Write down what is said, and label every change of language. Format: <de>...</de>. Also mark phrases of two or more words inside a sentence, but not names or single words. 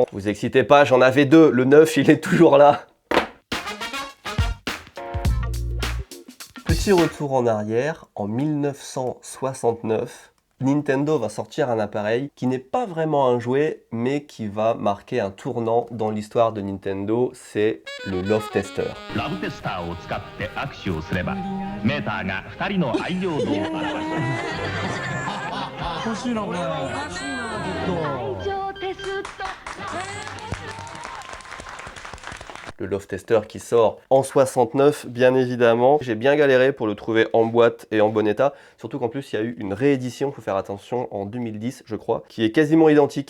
<fr>Vous excitez pas, j'en avais deux, le 9 il est toujours là. Petit retour en arrière, en 1969, Nintendo va sortir un appareil qui n'est pas vraiment un jouet, mais qui va marquer un tournant dans l'histoire de Nintendo, c'est le Love Tester.</fr> <ja>ラブテスターを使って握手をすればメーターが2人の愛情度を表します。欲しいなこれ。</ja> <fr>Le Love Tester qui sort en 69, bien évidemment. J'ai bien galéré pour le trouver en boîte et en bon état. Surtout qu'en plus, il y a eu une réédition, il faut faire attention, en 2010, je crois, qui est quasiment identique.</fr>